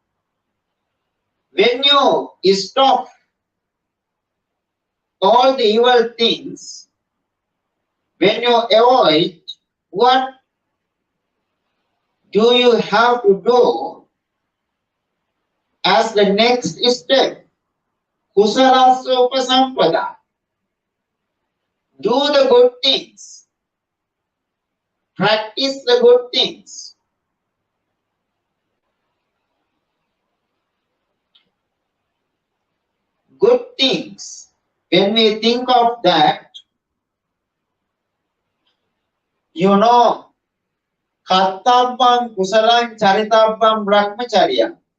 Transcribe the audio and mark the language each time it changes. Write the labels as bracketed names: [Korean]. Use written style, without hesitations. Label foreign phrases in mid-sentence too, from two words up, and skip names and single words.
[English] When you stop all the evil things, when you avoid, what do you have to do as the next step? [Pali] Kusalasa upasampada. [English] Do the good things. Practice the good things. Good things. When we think of that, you know, [Pali] Kartabbam Kusalam Charitabbam Brahmacharya.